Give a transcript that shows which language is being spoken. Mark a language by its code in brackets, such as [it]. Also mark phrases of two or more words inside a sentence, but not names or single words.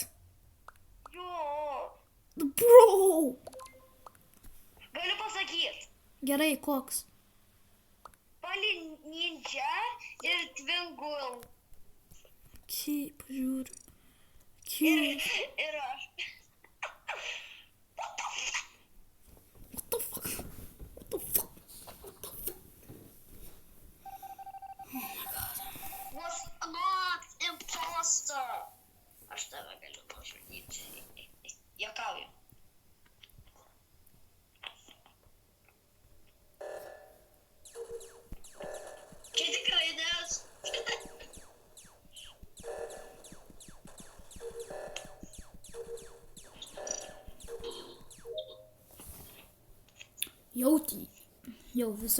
[lt] Jo. Bro. Galiu pasakyti. Gerai, koks? Pali Ninja ir Twingull. Kaip, žiūriu. Ir, Kaip. ir aš. [en] What the fuck? What the fuck? What the fuck? Was not imposter. [lt] Aš tave galiu nužudyti. Juokauju. Čia tikrai nes. Jau visi.